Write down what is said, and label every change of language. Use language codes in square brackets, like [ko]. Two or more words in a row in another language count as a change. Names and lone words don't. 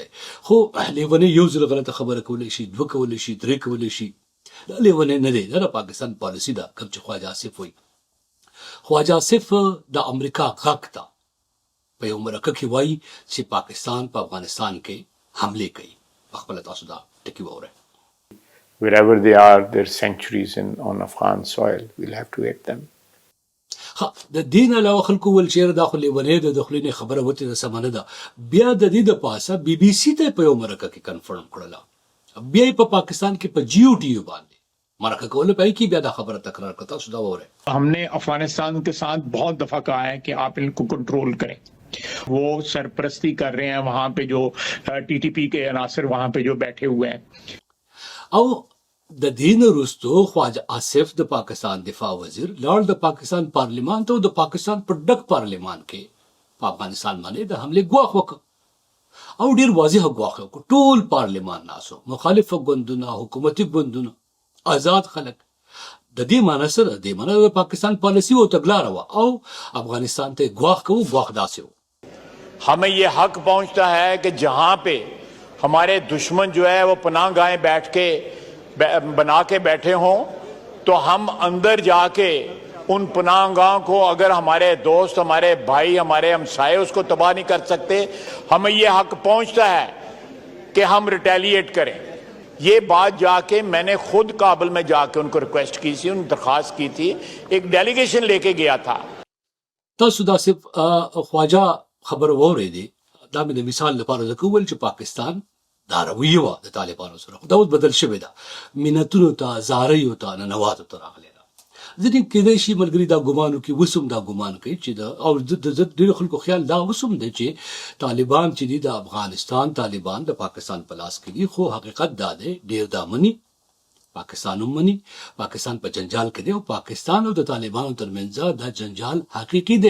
[ps] خو لیونی یو ځل غلطه خبره کولی شي، دوه کولی شي، درې کولی شي. دا لیونی نه دی، دا د پاکستان پالیسي ده. کوم چې خواجه آصف وایي، خواجه آصف د امریکا غږ ته په یو مرکه کې وایي چې پاکستان په افغانستان کې حملې کوي. په خپله تاسو دا ټکي واورئ. [en] Wherever they are, their sanctuaries on Afghan soil, we'll have to hit them. [ps] د دین علاوه خلکو ول چیرې دا خو لیونی د دخلینې خبره وته د سمانه ده. بیا د دې د پاسه بي بي سي ته په یو مرکه کې کنفرم کړله. بیا په پاکستان کې په جیو ټي یو باندې مرکه کول پای کې بیا دا خبره تکرار کړه. تاسو دا وره [ur] ہم نے افغانستان کے ساتھ بہت دفعہ کہا ہے کہ آپ ان کو کنٹرول کریں. وہ سرپرستی کر رہے ہیں وہاں پہ جو ٹی ٹی پی کے عناصر وہاں پہ جو بیٹھے ہوئے ہیں. [ps] او د دین وروسته خواجه آصف د پاکستان دفاع وزیر لاړ د پاکستان پارلیمان ته او د پاکستان پر ډک پارلیمان کې په افغانستان باندې د حملې ګواښ وکړ او ډیر واضح ګواښ وکړ. ټول پارلیمان ناسو، مخالف ګوندونه، حکومتي ګوندونه، آزاد خلک. د دې معنی سره د پاکستان پالیسی او تګلاره وه او افغانستان ته ګواښ کوو. ګواښ داسې و. [ur] ہمیں یہ حق پہنچتا ہے کہ جہاں پہ ہمارے دشمن جو ہے وہ پناہ گاہیں بنا کے بیٹھے ہوں تو ہم اندر جاکے ان پناہ گاہوں کو، اگر ہمارے دوست، ہمارے بھائی، ہمارے ہمسائے اس کو تباہ نہیں کر سکتے، ہمیں یہ حق پہنچتا ہے کہ ہم ریٹیلیئیٹ کریں. یہ بات جاکے میں نے خود کابل میں جاکے ان کو ریکوئسٹ کی تھی، ان درخواست کی تھی، ایک ڈیلیگیشن لےکے گیا تھا. [ps] تاسو دا صرف خواجه خبر واورېدې. دا مې د مثال لپاره ځکه وویل چې پاکستان دا رویه وه د طالبانو سره، خو دا اوس بدل شوې ده. مینتونو ته، زاریو ته، ننواتو ته راغلی ده. ځینې کېدای شي ملګري دا ګمان وکړي، وسم دا ګمان کوي چې دا او د ډېرو خلکو خیال دا وسم دی چې طالبان چې دي د افغانستان طالبان د پاکستان په لاس کې دي، خو حقیقت دا دی ډېر دا مني، پاکستان هم مني، پاکستان په جنجال کې دی او پاکستان او د طالبانو ترمنځ دا جنجال حقیقي دی.